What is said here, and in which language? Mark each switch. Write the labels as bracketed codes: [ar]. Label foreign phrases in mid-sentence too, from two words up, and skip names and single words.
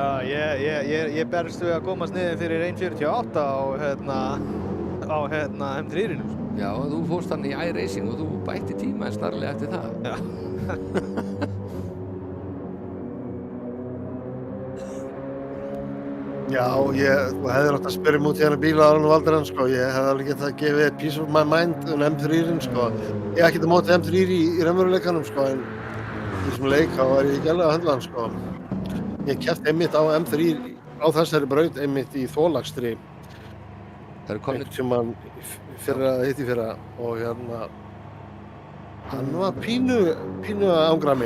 [is] Já, ég berst við að komast niður fyrir 1.48 á M3-inu, sko. Já, þú fórst hann í iRacing og þú bætti tíma snarlega eftir það. Já. Já, þú hefðir átt að spyrja út í hennar bíla áður en valdir hann sko, ég hefði alveg getað að gefa þér [en] peace of my mind [is] um M3-inn sko. Ég hef ekkert að móti M3 í raunveruleikanum sko, en í þessum leik þá var ég ekki alveg að höndla hann sko. Ég keppti einmitt á M3 á þessari braut einmitt í þólakstri. Það eru komnir Einhvern tímann hitt í fyrra og hérna hann var pínu að ángra mig.